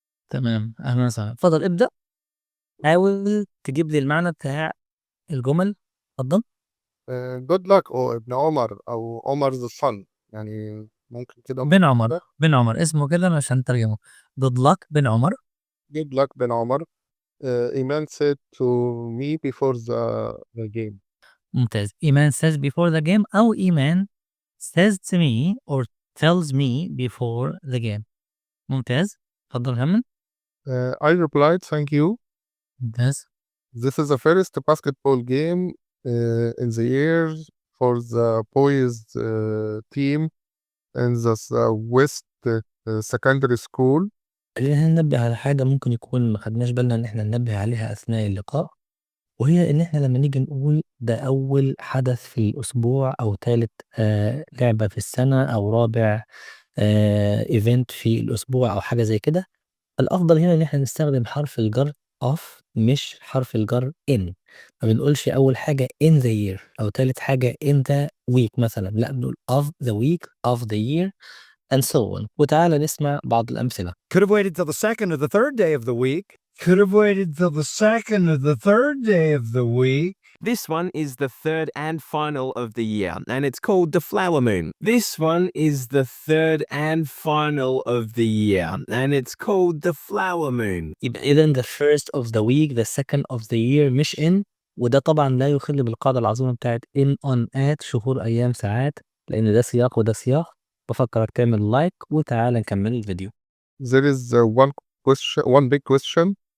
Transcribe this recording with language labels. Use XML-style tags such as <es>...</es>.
<ar>تمام، اهلا وسهلا، اتفضل ابدأ. حاول تجيب لي المعنى بتاع الجمل. اتفضل.</ar> <en>good luck</en> <ar>او ابن عمر او عمر</ar> <en>the son,</en> <ar>يعني ممكن كده بن عمر. كده. بن عمر اسمه كده عشان ترجمه.</ar> <en>good luck بن عمر. Good luck بن عمر. ايمان said to me before the game.</en> <ar>ممتاز.</ar> <en>إيمان says before the game</en> <ar>أو</ar> <en>إيمان says to me or tells me before the game.</en> <ar>ممتاز. اتفضل كمل.</ar> <en>I replied thank you.</en> <ar>ممتاز.</ar> <en>This is the first basketball game in the year for the boys team in the West Secondary School.</en> <ar>خلينا ننبه على حاجة ممكن يكون ما خدناش بالنا إن إحنا ننبه عليها أثناء اللقاء، وهي إن إحنا لما نيجي نقول ده أول حدث في الأسبوع أو تالت لعبة في السنة أو رابع إيفنت في الأسبوع أو حاجة زي كده، الأفضل هنا إن إحنا نستخدم حرف الجر of مش حرف الجر in. ما بنقولش أول حاجة</ar> <en>in the year</en> <ar>أو تالت حاجة</ar> <en>in the week</en> <ar>مثلًا، لأ بنقول</ar> <en>of the week of the year and so on.</en> <ar>وتعالَ نسمع بعض الأمثلة.</ar> <en>Could have waited till the second or the third day of the week. Could have waited till the second or the third day of the week. This one is the third and final of the year, and it's called the flower moon. This one is the third and final of the year, and it's called the flower moon.</en> <ar>يبقى إذًا</ar> <en>the first of the week the second of the year</en> <ar>مش</ar> <en>in.</en> <ar>وده طبعًا لا يخل بالقاعدة العظيمة بتاعة in on at شهور أيام ساعات، لأن ده سياق وده سياق. بافكرك تعمل لايك وتعالَ نكمل الفيديو.</ar> <en>There is one big question.</en>